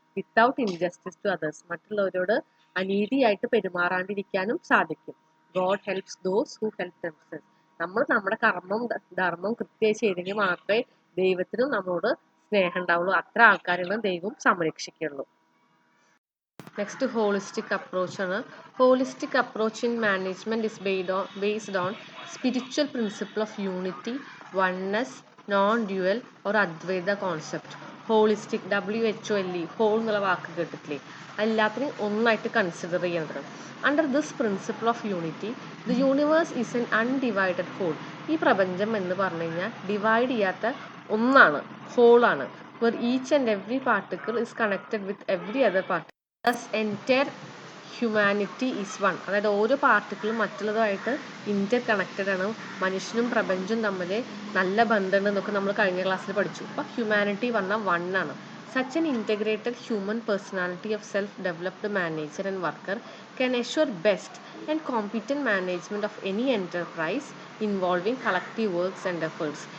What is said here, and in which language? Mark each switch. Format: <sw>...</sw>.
<en>Without injustice to others.</en> <ml>മറ്റുള്ളവരോട് അനീതിയായിട്ട് പെരുമാറാണ്ടിരിക്കാനും സാധിക്കും.</ml> <en>God helps those who help themselves.</en> <ml>നമ്മൾ നമ്മുടെ ധർമ്മം കൃത്യമായി ചെയ്തെങ്കിൽ മാത്രമേ ദൈവത്തിനും നമ്മളോട് സ്നേഹം ഉണ്ടാവുള്ളൂ. അത്ര ആൾക്കാരെയാണ് ദൈവം സംരക്ഷിക്കുള്ളൂ. നെക്സ്റ്റ് ഹോളിസ്റ്റിക് അപ്രോച്ച് ആണ്.</ml> <en>Holistic approach in management is based on spiritual principle of unity, oneness, non-dual or Advaita concept.</en> <ml>Holistic WHOLE whole എന്നുള്ള വാക്ക് കേട്ടിട്ടില്ലേ? എല്ലാത്തിനും ഒന്നായിട്ട് കൺസിഡർ ചെയ്യുന്നത്.</ml> <en>Under this principle of unity the universe is an undivided whole.</en> <ml>ഈ പ്രപഞ്ചം എന്ന് പറഞ്ഞു കഴിഞ്ഞാൽ ഡിവൈഡ് ചെയ്യാത്ത ഒന്നാണ്, ഹോളാണ്.</ml> <en>where each and every particle is connected with every other particle. Thus entire humanity is one.</en> <ml>അതായത് ഓരോ പാർട്ടിക്കിളും മറ്റുള്ളതുമായിട്ട് ഇന്റർ കണക്റ്റഡ് ആണ്. മനുഷ്യനും പ്രപഞ്ചവും തമ്മിൽ നല്ല ബന്ധമുണ്ട് എന്നൊക്കെ നമ്മൾ കഴിഞ്ഞ ക്ലാസ്സിൽ പഠിച്ചു. അപ്പോൾ ഹ്യൂമാനിറ്റി പറഞ്ഞാൽ വൺ ആണ്.</ml> <en>Such an integrated human personality of self-developed manager and worker can assure best and competent management of any enterprise involving collective works and efforts.</en>